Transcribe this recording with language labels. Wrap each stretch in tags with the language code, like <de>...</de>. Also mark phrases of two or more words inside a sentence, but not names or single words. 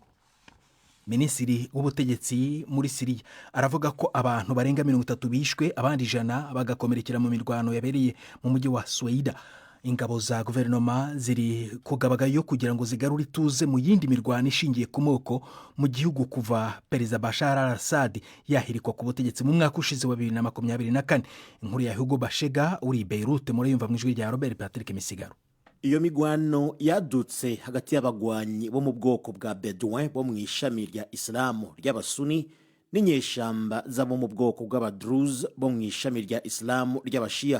<rw>Minisitiri w'ubutegetsi muri Siriya aravuga ko abantu barenga 30 bishwe, abandi 100 bagakomerekera mu mirwano yabereye mu mujyi wa Sweida. Ingabo za guverinoma ziri kugabagayo kugira ngo zigarure ituze mu yindi mirwano ishingiye ku moko mu gihugu kuva Perezida Bashar al-Assad yahirikwa ku butegetsi mu mwaka ushize wa 2024. Inkuru ya Hugo Bashega uri Beirut muri yumva mu ijwi rya Robert Patrick Misigaro.</rw> <rn>Iyo migwano yadutse hagati y'abagwanyi bo mu bwoko bwa Bedouin bo mu ishami rya Islamu ry'Abasuni n'inyeshamba zabo mu bwoko bw'Abadruz bo mu ishami rya Islamu ry'Abashia.</rn>